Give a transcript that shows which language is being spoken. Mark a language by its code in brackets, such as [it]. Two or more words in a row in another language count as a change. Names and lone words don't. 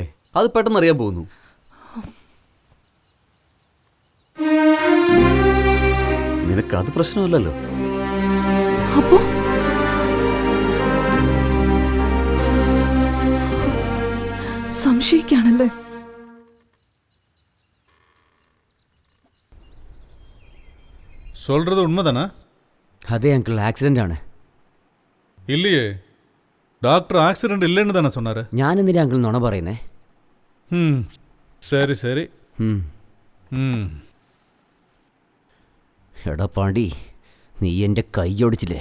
[ml] അത് പെട്ടെന്ന് അറിയാൻ പോകുന്നു. നിനക്കത് പ്രശ്നമല്ലല്ലോ. അപ്പോ സംശയിക്കാണല്ലേ? [ta] சொல்றது உண்மைதானா? அதே [en] uncle accident [ta] ആണ്. இல்லையே, டாக்டர் ஆக்சிடென்ட் இல்லைன்னு தானே சொன்னாரு. [ml] ഞാൻ എന്തിനാ അങ്കിൾ നുണ പറയുന്നേ? [ta] சரி சரி. [ml] എടാ പാണ്ടി, നീ എൻ്റെ കൈ ഒടിച്ചില്ലേ?